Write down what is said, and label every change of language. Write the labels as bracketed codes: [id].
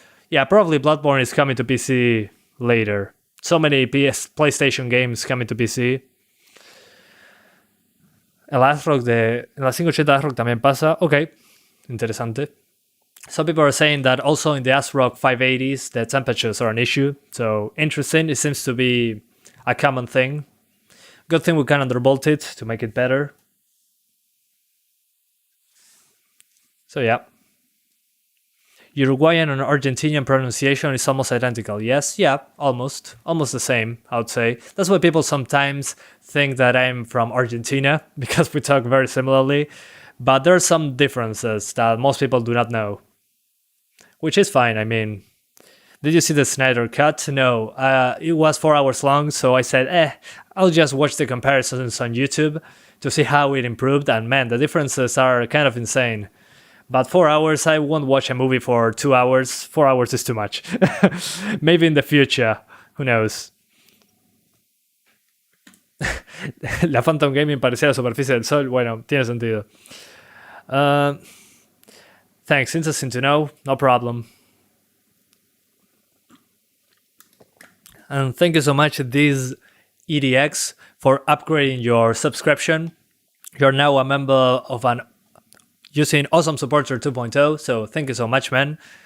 [en] Yeah, probably Bloodborne is coming to PC later. So many PlayStation games coming to PC. [es] El ASRock en la 580 ASRock también pasa. Ok, interesante. [en] Some people are saying that also in the ASRock 580s, the temperatures are an issue. So interesting, it seems to be a common thing. Good thing we can undervolt it to make it better. So yeah. Uruguayan and Argentinian pronunciation is almost identical. Yes, yeah, almost the same, I would say. That's why people sometimes think that I'm from Argentina, because we talk very similarly. But there are some differences that most people do not know. Which is fine, I mean. Did you see the Snyder Cut? No, it was 4 hours long, so I said, I'll just watch the comparisons on YouTube to see how it improved, and man, the differences are kind of insane. But 4 hours, I won't watch a movie for 2 hours. 4 hours is too much. Maybe in the future, who knows. [es] La Phantom Gaming parecía la superficie del sol. Bueno, tiene sentido. [en] Thanks, interesting to know. No problem. And thank you so much, this EDX, for upgrading your subscription. You're now a member of an using Awesome Supporter 2.0, so thank you so much, man.